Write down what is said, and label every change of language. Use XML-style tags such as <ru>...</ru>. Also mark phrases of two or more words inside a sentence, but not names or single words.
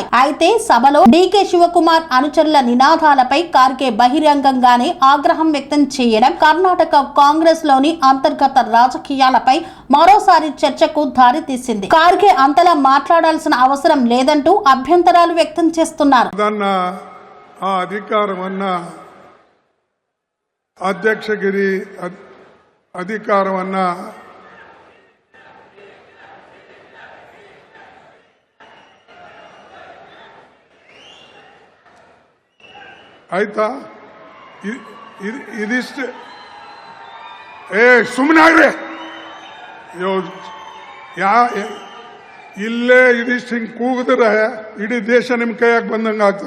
<te>అయితే సభలో డీకే శివకుమార్ అనుచరుల నినాదాలపై ఖార్గే బహిరంగంగానే ఆగ్రహం వ్యక్తం చేయడం కర్ణాటక కాంగ్రెస్ లోని అంతర్గత రాజకీయాలపై మరోసారి చర్చకు దారితీసింది. ఖార్గే అంతలా మాట్లాడాల్సిన అవసరం లేదంటూ అభ్యంతరాలు వ్యక్తం చేస్తున్నారు.</te> <kn>ಆ ಅಧಿಕಾರವನ್ನ ಅಧ್ಯಕ್ಷಗಿರಿ ಅಧಿಕಾರವನ್ನ ಆಯ್ತಾ ಇದಿಷ್ಟು ಸುಮ್ಮನಾಗ್ರಿ ಇಲ್ಲೇ ಇದಿಷ್ಟು ಹಿಂಗೆ ಕೂಗಿದ್ರೆ ಇಡೀ ದೇಶ ನಿಮ್ಮ ಕೈಯಾಗ ಬಂದಂಗೆ ಆಗ್ತದ.</kn>